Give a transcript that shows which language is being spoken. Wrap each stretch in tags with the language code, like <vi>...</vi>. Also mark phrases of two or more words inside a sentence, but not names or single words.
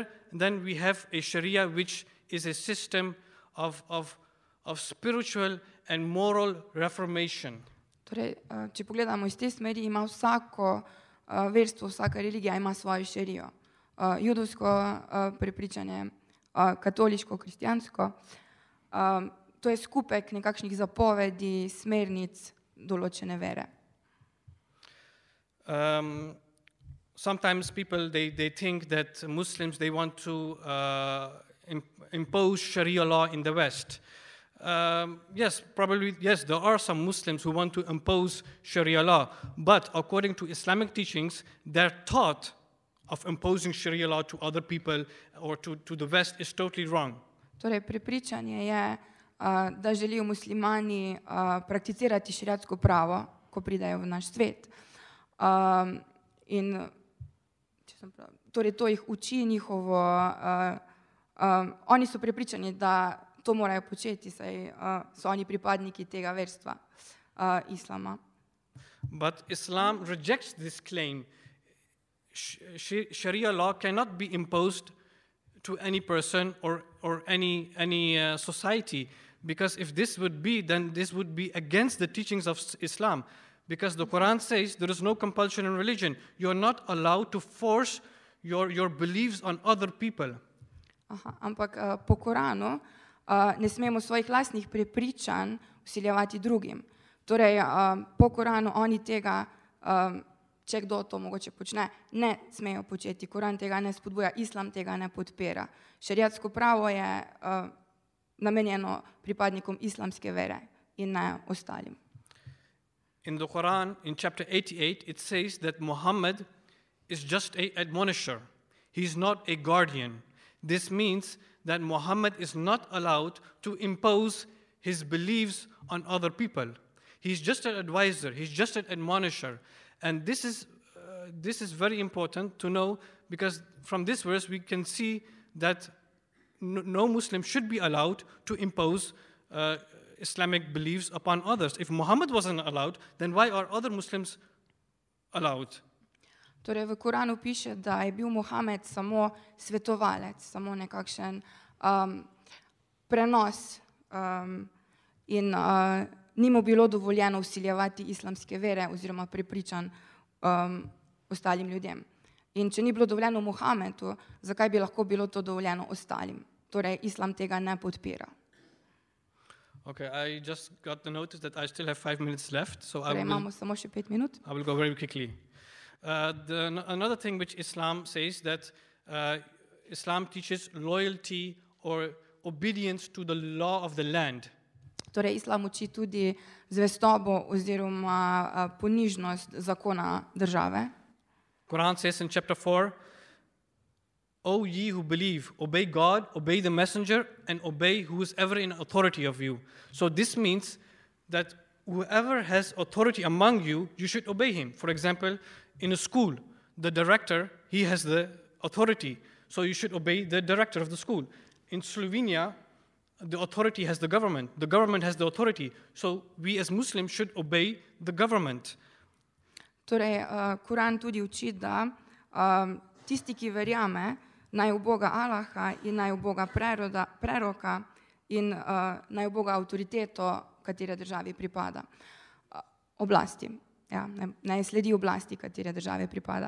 <en>And then we have a Sharia, which is a system of spiritual and moral reformation.</en> <sl>Torej, če pogledamo iz te smeri, ima vsako verstvo, vsaka religija ima svojo šerijo. Judovsko prepričanje, katoliško, kristjansko. To je skupek nekakšnih zapovedi, smernic določene vere.</sl> <en>Sometimes people they think that Muslims they want to impose Sharia law in the West. Yes, there are some Muslims who want to impose Sharia law, but according to Islamic teachings, their thought of imposing Sharia law to other people or to the West is totally wrong.</en> <sl>Torej, prepričanje je, da želijo muslimani prakticirati šeriatsko pravo, ko pridejo v naš svet. Torej, to jih uči njihovo, oni so prepričani, da to morajo početi, saj so oni pripadniki tega verstva, islama.</sl> <en>But Islam rejects this claim. Sharia law cannot be imposed to any person or any society, because if this would be, then this would be against the teachings of Islam, because the Quran says there is no compulsion in religion. You are not allowed to force your beliefs on other people.</en> <sl>Ampak po Koranu ne smemo svojih lastnih prepričanj vsiljevati drugim. Torej, po Koranu oni tega, če kdo to mogoče počne, ne smejo početi. Koran tega ne spodbuja, islam tega ne podpira. Šeriatsko pravo je namenjeno pripadnikom islamske vere in ne ostalim.</sl> <en>In the Quran, in chapter 88, it says that Muhammad is just an admonisher. He is not a guardian. This means that Muhammad is not allowed to impose his beliefs on other people. He's just an advisor, he's just an admonisher. And this is very important to know, because from this verse we can see that no Muslim should be allowed to impose Islamic beliefs upon others. If Muhammad wasn't allowed, then why are other Muslims allowed?</en> <sl>Torej v Koranu piše, da je bil Mohamed samo svetovalec, samo nekakšen prenos in ni mu bilo dovoljeno vsiljevati islamske vere oziroma prepričanj ostalim ljudem. In če ni bilo dovoljeno Mohamedu, zakaj bi lahko bilo to dovoljeno ostalim? Torej, islam tega ne podpira.</sl> <en>Okay, I just got the notice that I still have 5 minutes left, so</en> <sl>Torej, imamo samo še 5 minut.</sl> <en>I will go very quickly. Another thing which Islam says, that Islam teaches loyalty or obedience to the law of the land.</en> <sl>Torej, islam uči tudi zvestobo oziroma ponižnost zakona države.</sl> <en>Quran says in chapter 4, O ye who believe, obey God, obey the messenger, and obey who is ever in authority of you. So this means that whoever has authority among you, you should obey him. For example, in a school, the director, he has the authority, so you should obey the director of the school. In Slovenia, the authority has the government has the authority, so we as Muslims should obey the government.</en> <sl>Torej, Koran tudi uči, da tisti, ki verjame, naj v Boga Allaha in naj v Boga preroka in naj v Boga avtoriteto, katere državi pripada. Oblasti. Ja, naj sledi oblasti, katere države pripada.</sl>